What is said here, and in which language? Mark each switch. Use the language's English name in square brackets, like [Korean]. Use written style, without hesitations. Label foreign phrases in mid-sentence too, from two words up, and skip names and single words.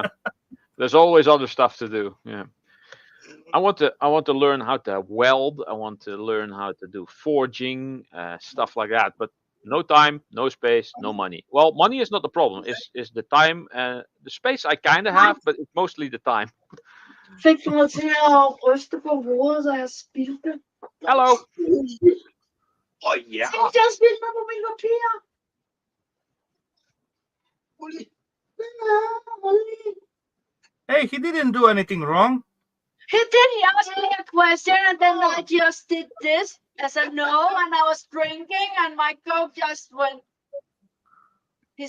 [English] There's always other stuff to do. Yeah. I want to learn how to weld. I want to learn how to do forging, stuff like that. But no time, no space, no money. Well, money is not the problem. Is the time, the space I kind of have, but it's mostly the time. [Danish] Fik du mig til at ryste på hovedet, så jeg spildte? [English] Hello. Oh yeah. [Danish] Jeg spildte mig på min papir. [English] Hey, he didn't do anything wrong. He did. He asked me a question, and then I just did this. I said no, and I was drinking, and my coke just went. He's